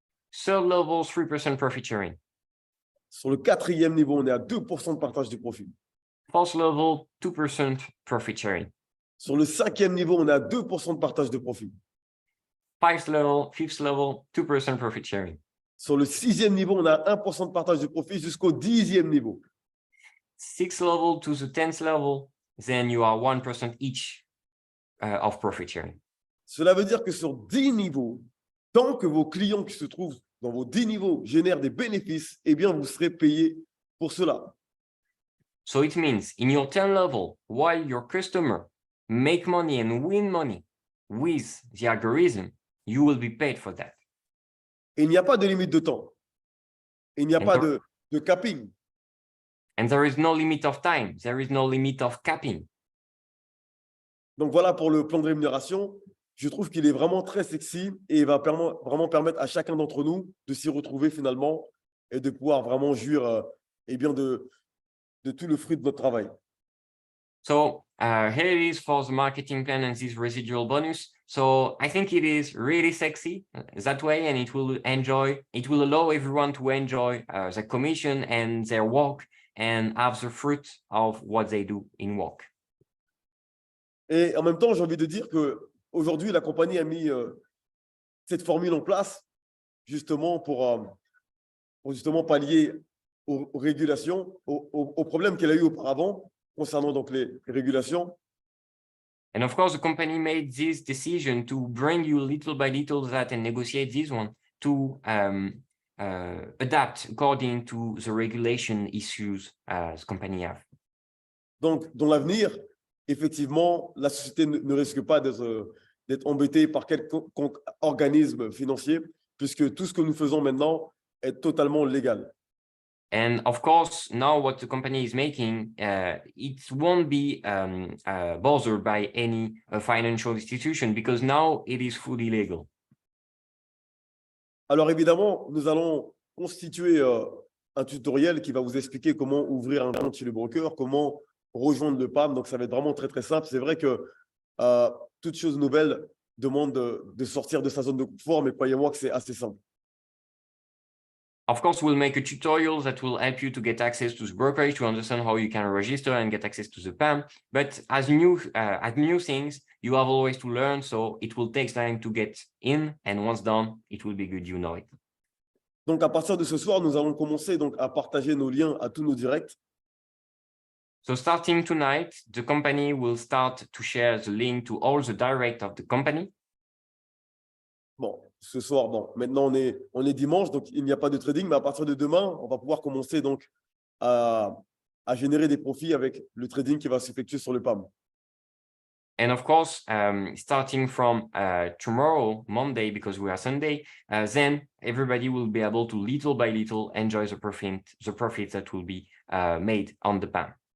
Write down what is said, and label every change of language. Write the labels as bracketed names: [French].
[English] Third level, 3% profit sharing. [French] Sur le quatrième niveau, on est à 2% de partage de profit. [English] Fourth level, 2% profit sharing. [French] Sur le cinquième niveau, on est à 2% de partage de profit. [English] Fifth level, 2% profit sharing. [French] Sur le sixième niveau, on a 1% de partage de profit jusqu'au 10e niveau. [English] Sixth level to the 10th level, then you are 1% each of profit sharing. [French] Cela veut dire que sur 10 niveaux, tant que vos clients qui se trouvent dans vos 10 niveaux génèrent des bénéfices, eh bien, vous serez payé pour cela. [English] So it means in your 10 level, while your customer make money and win money with the algorithm, you will be paid for that. [French] Et il n'y a pas de limite de temps. Il n'y a pas de capping. [English] And there is no limit of time. There is no limit of capping. [French] Donc voilà pour le plan de rémunération. Je trouve qu'il est vraiment très sexy et il va vraiment permettre à chacun d'entre nous de s'y retrouver finalement et de pouvoir vraiment jouir eh bien de tout le fruit de notre travail. [English] So here it is for the marketing plan and this residual bonus. So I think it is really sexy that way, and it will allow everyone to enjoy the commission and their work and have the fruit of what they do in work. [French] Et en même temps, j'ai envie de dire qu'aujourd'hui, la compagnie a mis cette formule en place justement pour justement pallier aux régulations, aux problèmes qu'elle a eu auparavant concernant donc les régulations. [English] And of course, the company made this decision to bring you little by little that and negotiate this one to adapt according to the regulation issues the company have. [French] Donc, dans l'avenir, effectivement, la société ne risque pas d'être embêtée par quelconque organisme financier, puisque tout ce que nous faisons maintenant est totalement légal. [English] And of course, now what the company is making, it won't be bothered by any financial institution because now it is fully legal. [French] Alors évidemment, nous allons constituer un tutoriel qui va vous expliquer comment ouvrir un compte chez le broker, comment rejoindre le PAM. Donc ça va être vraiment très très simple. C'est vrai que toute chose nouvelle demande de sortir de sa zone de confort, mais croyez-moi que c'est assez simple. [English] Of course, we'll make a tutorial that will help you to get access to the brokerage, to understand how you can register and get access to the PAM. But as new things, you have always to learn. So it will take time to get in. And once done, it will be good, you know it. [French] Donc à partir de ce soir, nous allons commencer donc à partager nos liens à tous nos directs. [English] So starting tonight, the company will start to share the link to all the direct of the company. [French] Bon, ce soir, maintenant on est dimanche, donc il n'y a pas de trading, mais à partir de demain, on va pouvoir commencer donc à à générer des profits avec le trading qui va s'effectuer sur le PAM. [English] And of course, starting from tomorrow, Monday, because we are Sunday, then everybody will be able to little by little enjoy the profits that will be made on the PAM.